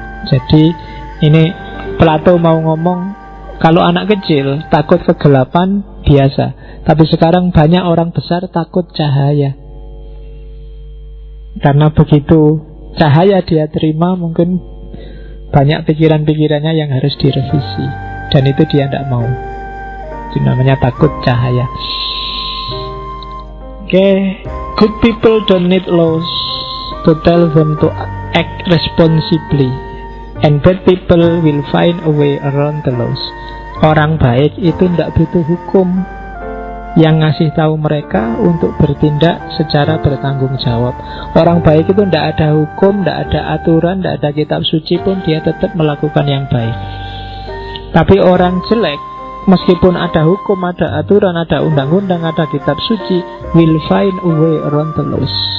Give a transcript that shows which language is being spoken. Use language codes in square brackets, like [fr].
[id] Jadi ini Plato mau ngomong, kalau anak kecil takut kegelapan biasa, tapi sekarang banyak orang besar takut cahaya. Karena begitu cahaya dia terima, mungkin banyak pikiran-pikirannya yang harus direvisi, dan itu dia tidak mau. Itu namanya takut cahaya. [en] Oke, good people don't need laws to tell them to act responsibly, and bad people will find a way around the laws. [id] Orang baik itu tidak butuh hukum yang ngasih tahu mereka untuk bertindak secara bertanggung jawab. Orang baik itu tidak ada hukum, tidak ada aturan, tidak ada kitab suci pun dia tetap melakukan yang baik. Tapi orang jelek, meskipun ada hukum, ada aturan, ada undang-undang, ada kitab suci, [en] will find a way around the laws.